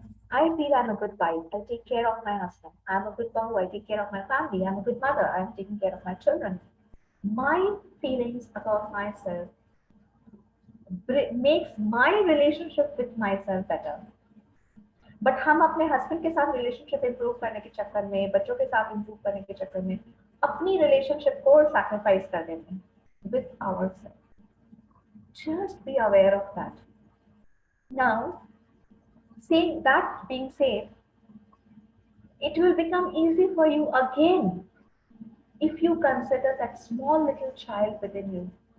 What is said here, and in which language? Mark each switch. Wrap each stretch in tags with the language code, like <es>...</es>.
<en>I feel I'm a good wife. I take care of my husband. I'm a good mom. I take care of my family. I'm a good mother. I'm taking care of my children. My feelings about myself makes my relationship with myself better.</en> <hi>But हम अपने husband के साथ relationship improve करने के चक्कर में, बच्चों के साथ इंप्रूव करने के चक्कर में अपनी रिलेशनशिप को सैक्रिफाइस कर देते हैं.</hi> <en>with ourselves. Just be aware of that. Now, saying that being said, it will become easy for you again if you consider that small little child within you.</en>